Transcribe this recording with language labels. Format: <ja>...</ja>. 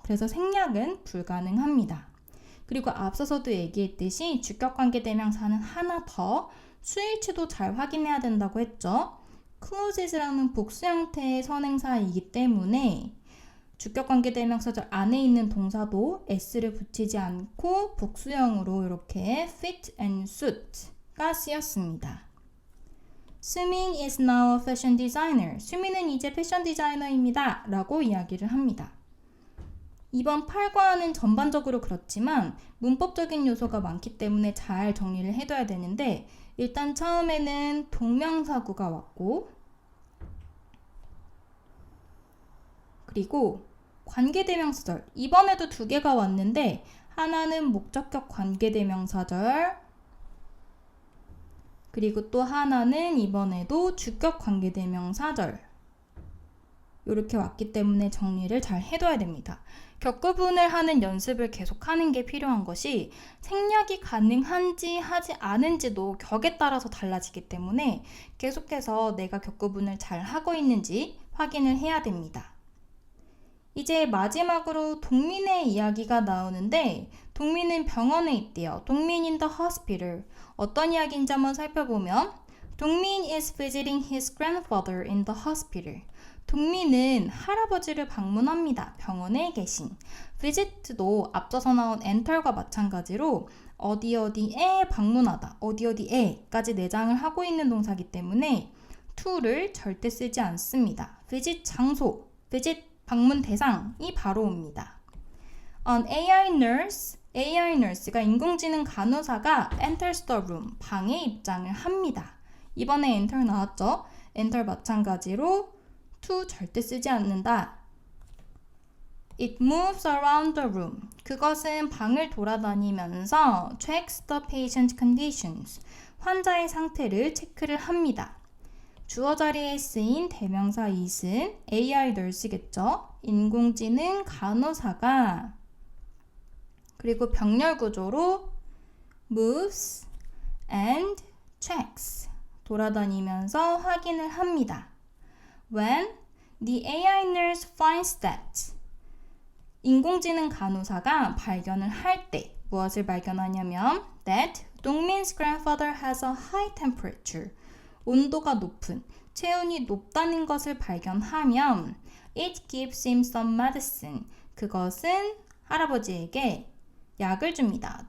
<ko>그래서 생략은 불가능합니다. 그리고 앞서서도 얘기했듯이 주격 관계대명사는 하나 더 수일치도 잘 확인해야 된다고 했죠. clauses라는 복수 형태의 선행사이기 때문에 주격관계대명사절 안에 있는 동사도 s를 붙이지 않고 복수형으로 이렇게</ko> <en>fit and suit</en> <ko>가 쓰였습니다.</ko> <en>수민 is now a fashion designer.</en> <ko>수민은 이제 패션 디자이너입니다. 라고 이야기를 합니다. 이번 8과는 전반적으로 그렇지만 문법적인 요소가 많기 때문에 잘 정리를 해둬야 되는데 일단 처음에는 동명사구가 왔고 그리고 관계대명사절 이번에도 두 개가 왔는데 하나는 목적격 관계대명사절 그리고 또 하나는 이번에도 주격 관계대명사절 이렇게 왔기 때문에 정리를 잘 해둬야 됩니다. 격구분을 하는 연습을 계속하는 게 필요한 것이 생략이 가능한지 하지 않은지도 격에 따라서 달라지기 때문에 계속해서 내가 격구분을 잘 하고 있는지 확인을 해야 됩니다. 이제 마지막으로 동민의 이야기가 나오는데 동민은 병원에 있대요.</ko> <en>동민 in the hospital.</en> <ko>어떤 이야기인지 한번 살펴보면</ko> <en>동민 is visiting his grandfather in the hospital.</en> <ko>동민은 할아버지를 방문합니다. 병원에 계신. visit도 앞서서 나온 enter과 마찬가지로 어디어디에 방문하다, 어디어디에까지 내장을 하고 있는 동사이기 때문에 to를 절대 쓰지 않습니다. visit 장소, visit 방문 대상이 바로 옵니다.</ko> <en>An AI nurse가</en> <ko>인공지능 간호사가</ko> <en>enters the room,</en> <ko>방에 입장을 합니다. 이번에 enter 나왔죠? enter 마찬가지로 to 절대 쓰지 않는다.</ko> <en>It moves around the room.</en> <ko>그것은 방을 돌아다니면서</ko> <en>checks the patient conditions.</en> <ko>환자의 상태를 체크를 합니다. 주어 자리에 쓰인 대명사 it은 AI nurse겠죠. 인공지능 간호사가 그리고 병렬 구조로</ko> <en>moves and checks</en> <ko>돌아다니면서 확인을 합니다.</ko> <en>When the AI nurse finds that</en> <ko>인공지능 간호사가 발견을 할 때 무엇을 발견하냐면</ko> <en>that 동민's grandfather has a high temperature</en> <ko>온도가 높은, 체온이 높다는 것을 발견하면</ko> <en>it gives him some medicine.</en> <ko>그것은 할아버지에게 약을 줍니다.</ko>